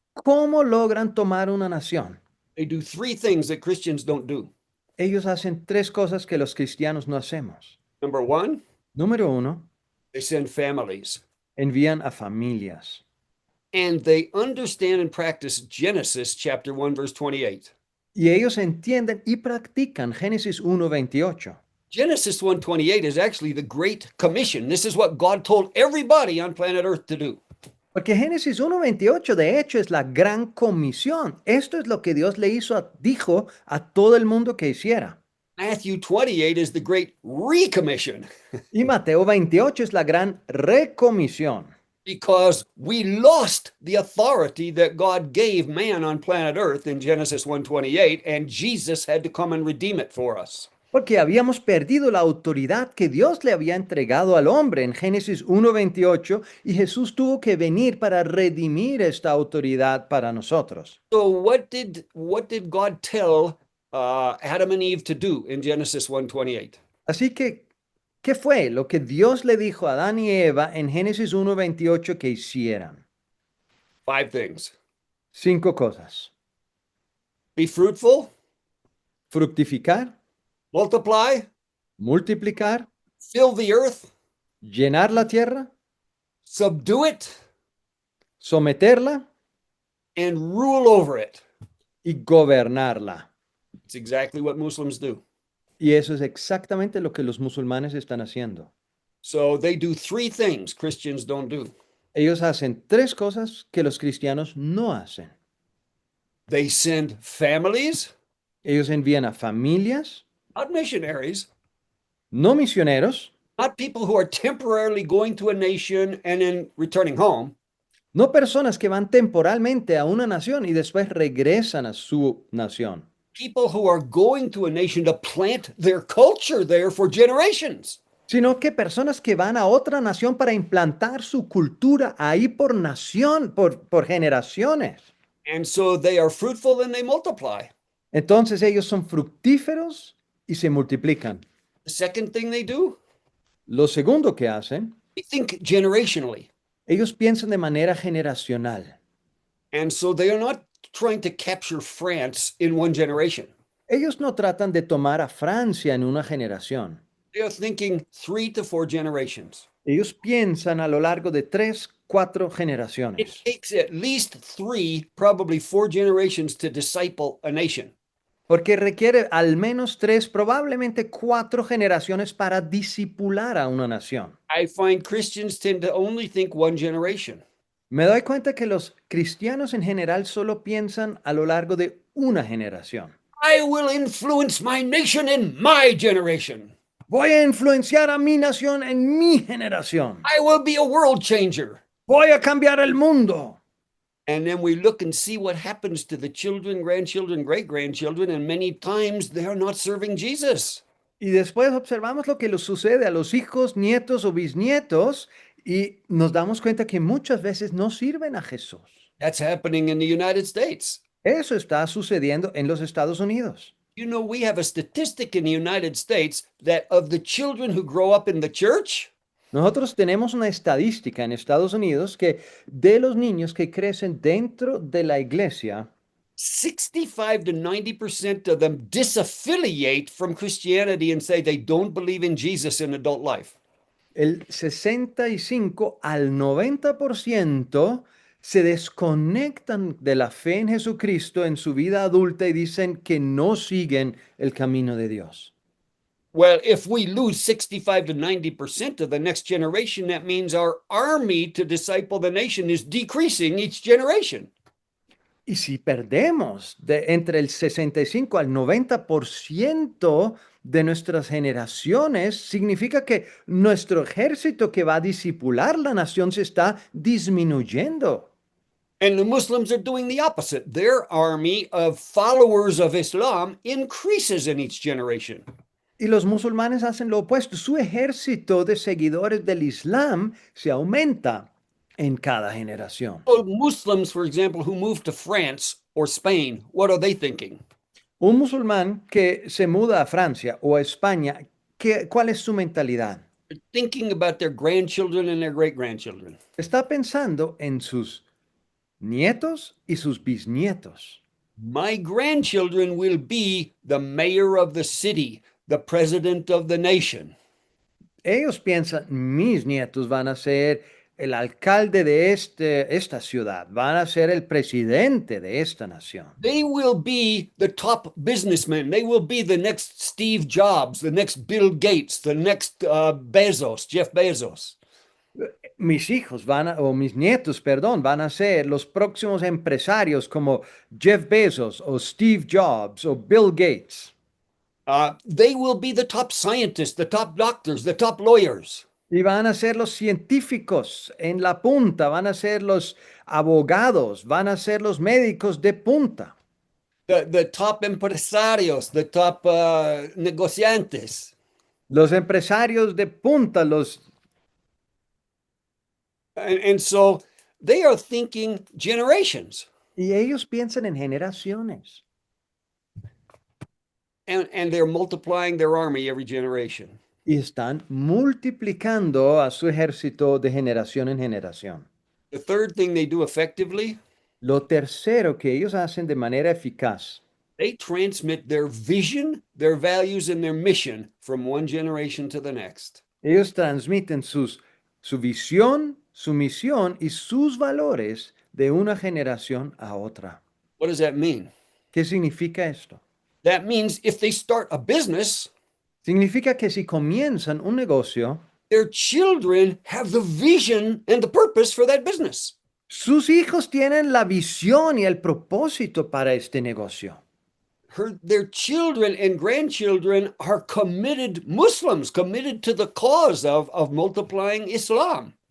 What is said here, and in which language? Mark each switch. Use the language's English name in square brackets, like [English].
[Spanish] ¿Cómo logran tomar una nación? [English] They do three things that Christians don't do. [Spanish] Ellos hacen tres cosas que los cristianos no hacemos. [English] Number one, [Spanish] Número uno, [English] they send families. [Spanish] envían a familias. [English] And they understand and practice Genesis chapter 1, verse 28. [Spanish] Y ellos entienden y practican Génesis 1:28. [English] Genesis 1:28 is actually the Great Commission. This is what God told everybody on planet Earth to do. [Spanish] Porque Génesis 1:28 de hecho es la gran comisión. Esto es lo que Dios le dijo a todo el mundo que hiciera. [English] Matthew 28 is the Great Recommission [Spanish] Y Mateo 28 es la gran recomisión. [English] because we lost the authority that God gave man on planet Earth in Genesis 1:28, and Jesus had to come and redeem it for us. [Spanish] Porque habíamos perdido la autoridad que Dios le había entregado al hombre en Génesis 1:28 y Jesús tuvo que venir para redimir esta autoridad para nosotros. [English] So what did God tell Adam and Eve to do in Genesis 1:28? [Spanish] Así que, ¿qué fue lo que Dios le dijo a Adán y Eva en Génesis 1:28 que hicieran? [English] 5 things. [Spanish] 5 cosas. [English] Be fruitful, [Spanish] Fructificar, [English] multiply, [Spanish] multiplicar, [English] fill the earth, [Spanish] llenar la tierra, [English] subdue it, [Spanish] someterla [English] and rule over it. [Spanish] y gobernarla. [English] It's exactly what Muslims do. [Spanish] Y eso es exactamente lo que los musulmanes están haciendo. [English] So they do 3 things Christians don't do. [Spanish] Ellos hacen 3 cosas que los cristianos no hacen. [English] They send families, [Spanish] Ellos envían a familias, [English] not missionaries, [Spanish] no misioneros, [English] not people who are temporarily going to a nation and then returning home. [Spanish] no personas que van temporalmente a una nación y después regresan a su nación. [English] People who are going to a nation to plant their culture there for generations. [Spanish] Sino que personas que van a otra nación para implantar su cultura ahí por nación, por generaciones. [English] And so they are fruitful and they multiply. [Spanish] Entonces ellos son fructíferos y se multiplican. [English] The second thing they do, [Spanish] Lo segundo que hacen, [English] they think generationally. [Spanish] ellos piensan de manera generacional. [English] And so they are not trying to capture France in one generation. [Spanish] Ellos no tratan de tomar a Francia en una generación. [English] They are thinking 3 to 4 generations. [Spanish] Ellos piensan a lo largo de 3, 4 [English] It [Spanish] generaciones. [English] takes at least 3, probably 4 generations to disciple a nation. [Spanish] Porque requiere al menos 3, probablemente 4 generaciones para discipular a una nación. [English] I find Christians tend to only think 1 generation. [Spanish] Me doy cuenta que los cristianos en general solo piensan a lo largo de una generación. [English] I will influence my nation in my generation. [Spanish] Voy a influenciar a mi nación en mi generación. [English] I will be a world changer. [Spanish] Voy a cambiar el mundo. [English] And then we look and see what happens to the children, grandchildren, great grandchildren, and many times they are not serving Jesus. [Spanish] Y después observamos lo que les sucede a los hijos, nietos o bisnietos y nos damos cuenta que muchas veces no sirven a Jesús. [English] That's happening in the United States. [Spanish] Eso está sucediendo en los Estados Unidos. [English] You know, we have a statistic in the United States that of the children who grow up in the church, [Spanish] Nosotros tenemos una estadística en Estados Unidos que de los niños que crecen dentro de la iglesia, [English] 65 to 90% of them disaffiliate from Christianity and say they don't believe in Jesus in adult life. [Spanish] el 65 al 90% se desconectan de la fe en Jesucristo en su vida adulta y dicen que no siguen el camino de Dios. [English] Well, if we lose 65 to 90% of the next generation, that means our army to disciple the nation is decreasing each generation. [Spanish] Y si perdemos entre el 65 al 90% de nuestras generaciones, significa que nuestro ejército que va a discipular la nación se está disminuyendo. [English] And the Muslims are doing the opposite. Their army of followers of Islam increases in each generation. [Spanish] Y los musulmanes hacen lo opuesto. Su ejército de seguidores del Islam se aumenta en cada generación. [English] So Muslims, for example, who move to France or Spain, what are they thinking? [Spanish] Un musulmán que se muda a Francia o a España, ¿cuál es su mentalidad? [English] They're thinking about their grandchildren and their great-grandchildren. [Spanish] Está pensando en sus nietos y sus bisnietos. [English] My grandchildren will be the mayor of the city, the president of the nation. [Spanish] Ellos piensan, mis nietos van a ser el alcalde de esta ciudad, van a ser el presidente de esta nación. [English] They will be the top businessmen. They will be the next Steve Jobs, the next Bill Gates, the next Bezos, Jeff Bezos. [Spanish] Mis hijos o mis nietos, perdón, van a ser los próximos empresarios como Jeff Bezos o Steve Jobs o Bill Gates. [English] They will be the top scientists, the top doctors, the top lawyers. [Spanish] Y van a ser los científicos en la punta, van a ser los abogados, van a ser los médicos de punta. [English] The top [Spanish] empresarios, [English] the top [Spanish] negociantes. Los empresarios de punta, [English] And so they are thinking generations. [Spanish] y ellos piensan en generaciones. [English] And they're multiplying their army every generation. [Spanish] Y están multiplicando a su ejército de generación en generación. [English] The third thing they do effectively, [Spanish] Lo tercero que ellos hacen de manera eficaz, [English] they transmit their vision, their values, and their mission from one generation to the next. [Spanish] ellos transmiten su visión, su misión y sus valores de una generación a otra. [English] What does that mean? [Spanish] ¿Qué significa esto? [English] That means if they start a business, [Spanish] Significa que si comienzan un negocio, [English] their children have the vision and the purpose for that business. [Spanish] sus hijos tienen la visión y el propósito para este negocio. [English] Their children and grandchildren are committed Muslims, committed to the cause of multiplying Islam.